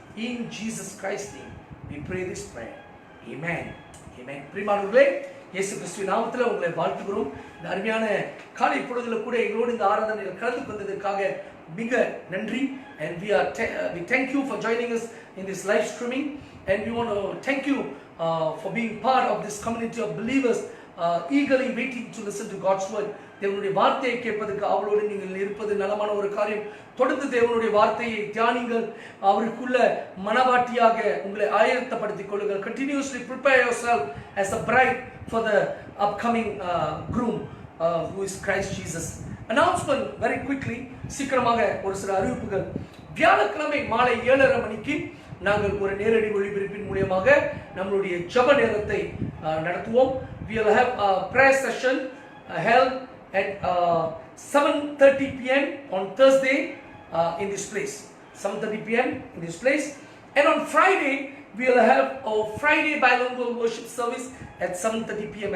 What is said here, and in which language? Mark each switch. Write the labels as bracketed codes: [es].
[en] In Jesus Christ's name we pray this prayer. Amen. Amen. [ta] பிரியமானவர்களே, இயேசு கிறிஸ்துவின் நாமத்தில் உங்களை வாழ்த்துகிறோம். இந்த அருமையான காலை பொழுதுல கூட எங்களோடு இந்த ஆராதனையில் கலந்து கொண்டதற்காக மிக நன்றி. [en] And we thank you for joining us in this live streaming, and we want to thank you for being part of this community of believers eagerly waiting to listen to God's word. [ta] தேவனுடைய வார்த்தையை கேட்பதற்கு அவளோடு நீங்கள் இருப்பது நலமான ஒரு காரியம். தொடர்ந்து தேவனுடைய வார்த்தையை தியானிங்கள், அவருக்குள்ள மனவாட்டியாக உங்களை ஆயத்தப்படுத்திக் கொள்ளுங்கள். [en] Continuously prepare yourself as a bride for the upcoming groom who is Christ Jesus. Announcement very quickly, [ta] சீக்கிரமாக ஒரு சில அறிவிப்புகள். வியாழக்கிழமை மாலை 7:30 மணிக்கு நாங்கள் ஒரு நேரடி ஒளிபரப்பின் மூலமாக நம்மளுடைய ஜெப நேரத்தை நடத்துவோம். [en] We will have a prayer session held at 7:30 p.m. on Thursday in this place. 7:30 p.m. in this place. And on Friday we'll have our Friday bilingual worship service at 7:30 p.m.